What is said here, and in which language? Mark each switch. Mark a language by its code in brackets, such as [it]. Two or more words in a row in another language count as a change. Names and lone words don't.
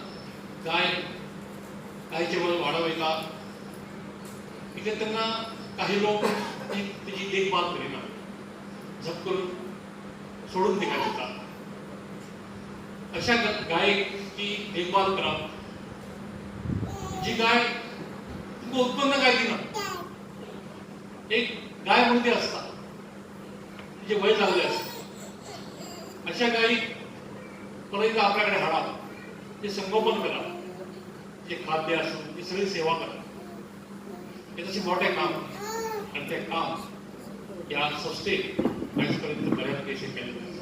[kok] गायचे वाडो वयता तेन्ना काही लोक तिची देखभाल करिना झप करून सोडून तिका दिता अशा गायेक ती देखभाल करप जी गाय तुमकां उत्पन्न काय दिना एक गाय म्हणून ती असता तिचे वय लागले असते अशा गायीक परत आपल्याकडे हाडा ते संगोपन करा जे खाद्य असून ती सगळी सेवा करा हे तसे मोठे काम आणि ते काम या संस्थेत आजपर्यंत बऱ्यापैकी केले